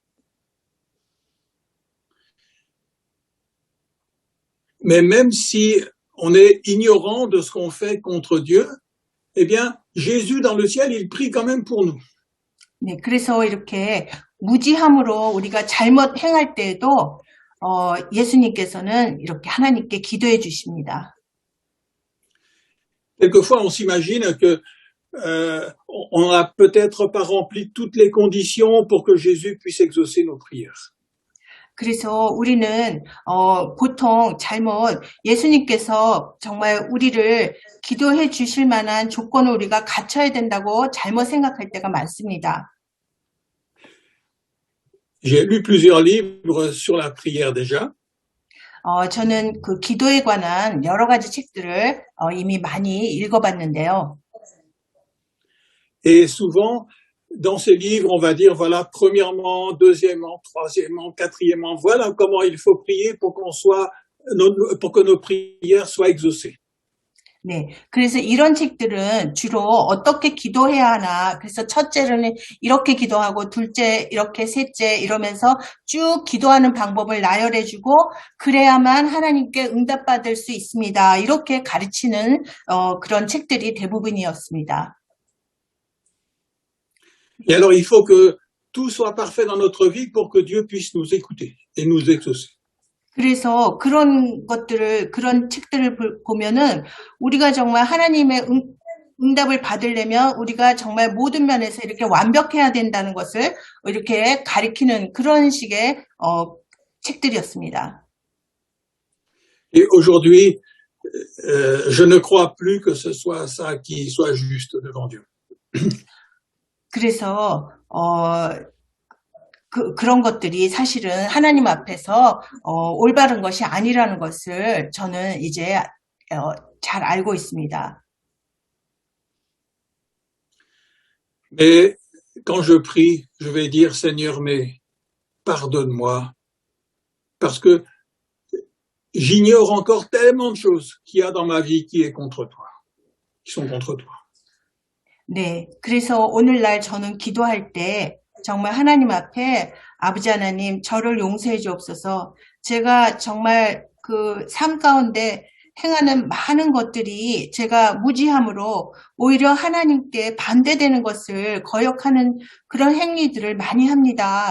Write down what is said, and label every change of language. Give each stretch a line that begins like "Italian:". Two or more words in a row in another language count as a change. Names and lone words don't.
French: Mais même si on est ignorant de ce qu'on fait contre Dieu, eh bien, Jésus dans le ciel, il prie quand même pour nous.
Korean: 네, 그래서 이렇게 무지함으로 우리가 잘못 행할 때에도 예수님께서는 이렇게 하나님께 기도해 주십니다.
French: Quelquefois, on s'imagine que on n'a peut-être pas rempli toutes les conditions pour que Jésus puisse exaucer nos prières.
Korean: 그래서 우리는 보통 예수님께서 정말 우리를 기도해 주실 만한 조건을 우리가 갖춰야 된다고 잘못 생각할 때가 많습니다.
French: J'ai lu plusieurs livres sur la prière déjà.
Korean: 저는 그 기도에 관한 여러 가지 책들을 이미 많이 읽어봤는데요.
French: Et souvent, dans ces livres, on va dire, voilà, premièrement, deuxièmement, troisièmement, quatrièmement, voilà comment il faut prier pour pour que nos prières soient exaucées.
Korean: 네, 그래서 이런 책들은 주로 어떻게 기도해야 하나, 그래서 첫째로는 이렇게 기도하고, 둘째, 이렇게, 셋째, 이러면서 쭉 기도하는 방법을 나열해주고, 그래야만 하나님께 응답받을 수 있습니다. 이렇게 가르치는 그런 책들이 대부분이었습니다.
French: Et alors, il faut que tout soit parfait dans notre vie pour que Dieu puisse nous écouter et nous exaucer.
Korean: 그래서 그런 책들을 보면은 우리가 정말 하나님의 응답을 받으려면 우리가 정말 모든 면에서 이렇게 완벽해야 된다는 것을 이렇게 가리키는 그런 식의 책들이었습니다.
French: Et aujourd'hui, je ne crois plus que ce soit ça qui soit juste devant Dieu.
Korean: 그래서 그런 것들이 사실은 하나님 앞에서 올바른 것이 아니라는 것을 저는 이제 잘 알고 있습니다.
French: Mais quand je prie, je vais dire, Seigneur, mais pardonne-moi, parce que j'ignore encore tellement de choses qu'il y a dans ma vie qui sont contre toi.
Korean: 네, 그래서 오늘날 저는 기도할 때 정말 하나님 앞에 아버지 하나님 저를 용서해 주옵소서. 제가 정말 그 삶 가운데 행하는 많은 것들이 제가 무지함으로 오히려 하나님께 반대되는 것을 거역하는 그런 행위들을 많이 합니다.